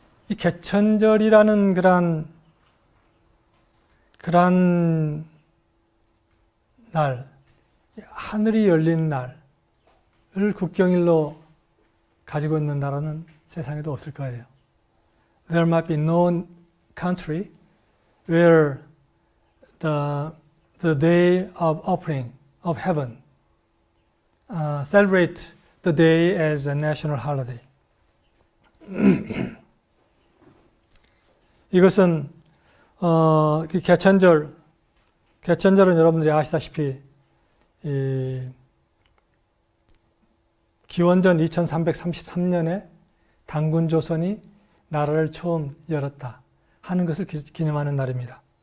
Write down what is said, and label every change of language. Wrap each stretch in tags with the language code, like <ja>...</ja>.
<ko>이 개천절이라는 그런 날, 하늘이 열린 날을 국경일로 가지고 있는 나라는 세상에도 없을 거예요.</ko> <en>There might be no country where the day of opening of heaven celebrate the day as a national holiday.</en> <ko>이것은 개천절은 여러분들이 아시다시피 기원전 2333년에 단군조선이 나라를 처음 열었다 하는 것을 기념하는 날입니다.</ko>